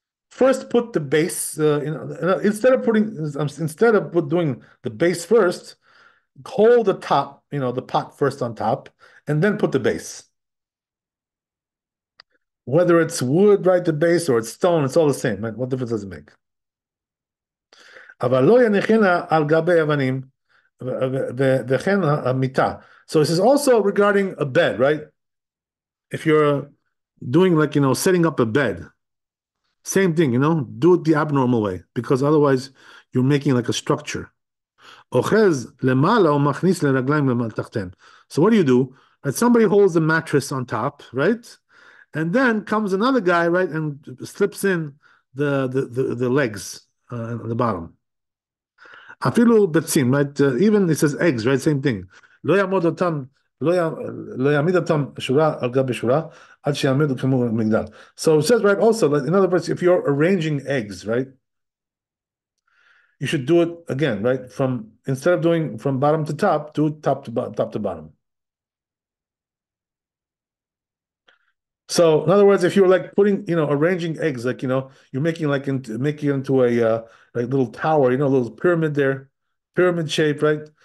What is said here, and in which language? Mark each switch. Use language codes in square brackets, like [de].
[en] First, put the base. Instead of doing the base first, hold the top, the pot first on top, and then put the base. Whether it's wood, right, the base, or it's stone, it's all the same, right? What difference does it make? [he] אבל לא יניחנה על גבי אבנים וכן המיטה. [en] So this is also regarding a bed, right? If you're doing like, setting up a bed, same thing, do it the abnormal way, because otherwise you're making like a structure. [he] אוחז למעלה ומכניס לרגליים תחתיהן. [en] So what do? Right, somebody holds the mattress on top, right? And then comes another guy, right, and slips in the legs at the bottom. Afilu betzim, right? Even it says eggs, right? Same thing. [he] לא יעמוד אותם, לא יעמיד אותם שורה על גבי שורה, עד שיעמידו כמו מגדל. [en] So it says, right, also, like, in other words, if you're arranging eggs, right, you should do it again, right? Instead of doing from bottom to top, do top to bottom. So in other words, if you're like putting, arranging eggs, like, you're making making it into a like little tower, a little pyramid there, pyramid shape, right?